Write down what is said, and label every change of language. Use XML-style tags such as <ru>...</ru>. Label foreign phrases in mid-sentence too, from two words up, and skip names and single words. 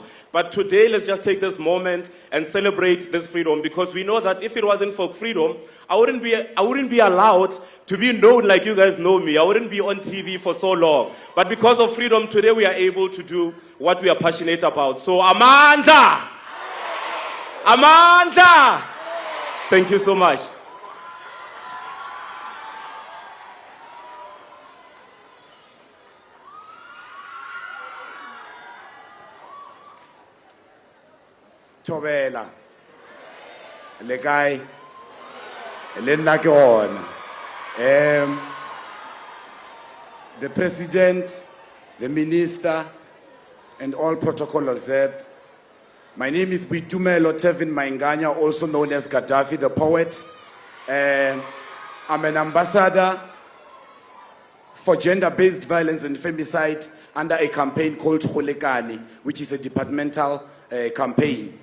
<en>But today, let's just take this moment and celebrate this freedom, because we know that if it wasn't for freedom, I wouldn't be allowed to be known like you guys know me. I wouldn't be on TV for so long. But because of freedom, today we are able to do what we are passionate about. So Amanda! Amanda! Thank you so much.</en> <nso>Thobela le kae le nna ke gona</nso> <en>the president, the minister, and all protocol observed. My name is Bitumelo Tevin Mainganya, also known as Gaddafi the poet. I'm an ambassador for gender-based violence and femicide under a campaign called Kholekani, which is a departmental campaign.</en>